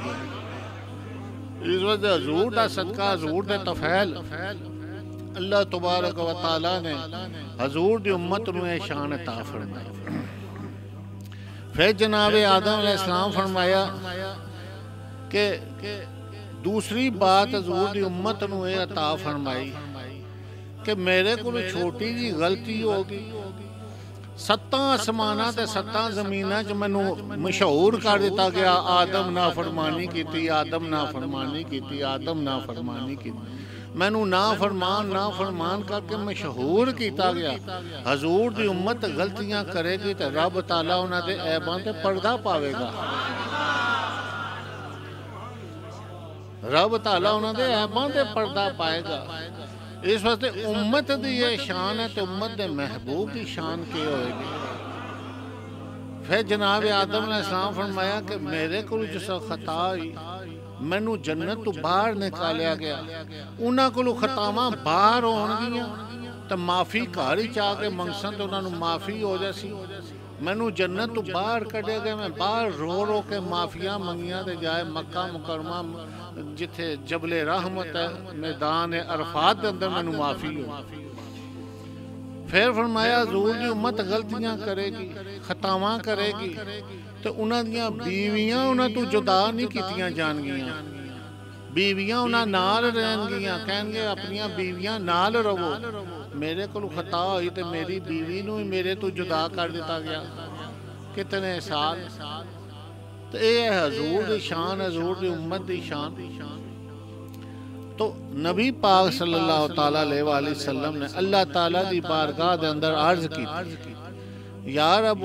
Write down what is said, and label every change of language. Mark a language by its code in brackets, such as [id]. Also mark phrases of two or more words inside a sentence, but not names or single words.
[pa] اس وجہ حضور دا صدقہ، حضور دے تفیل [ar] اللہ تبارک و تعالیٰ [pa] نے حضور دی امت نو شان عطا فرمائی۔ پھر جناب آدم [ar] علیہ السلام [pa] فرمایا کہ دوسری بات حضور دی امت نو عطا فرمائی کہ میرے کو چھوٹی جی غلطی ہوگی، ستاں آسماناں تے ستاں زمیناں چ مینوں مشہور کر دیتا گیا، آدم نافرمانی کیتی، آدم نافرمانی کیتی، آدم نافرمانی کیتی، مینوں نافرمان کر کے مشہور کیتا گیا۔ حضور دی امت غلطیاں کرے گی تے رب تعالیٰ انہاں دے عیباں تے پردہ پاوے گا، رب تعالیٰ انہاں دے عیباں تے پردہ پائے گا۔ اس واسطے امت دی یہ شان ہے تو امت دے محبوب دی شان کی ہوئے گی۔ پھر جناب آدم [ar] علیہ السلام [pa] فرمایا کہ میرے کو جس خطا ہوئی، میں نو جنت تو باہر نکالیا گیا، انہاں کو خطاواں باہر ہون گیاں تو معافی گھر ہی چاہ کے منگسن تو انہاں نو معافی ہو جاسی۔ میں نو جنت تو باہر کڈیا گیا، میں باہر رو رو کے معافیاں منگیاں تے جائے مکہ مکرمہ جتھے جبل رحمت ہے، میدان عرفات دے اندر میں نو معافی ہو۔ پھر فرمایا حضور دی امت غلطیاں کرے گی، خطاواں کرے گی تو انہاں دیاں بیویاں انہاں تو جدا نہیں کیتیاں جان گیاں، بیویاں انہاں نال رہن گیاں، کہن گے اپنیاں بیویاں نال رہو۔ میرے کو خطا ہوئی تے میری بیوی نو میرے تو جدا کر دیتا گیا، کتنے سال۔ تو اے حضور دی شان، حضور دی امت دی شان۔ تو نبی پاک [ar] صلی اللہ تعالیٰ علیہ وآلہ وسلم [pa] نے اللہ تعالیٰ دی بارگاہ دے اندر عرض کی [ar] یا رب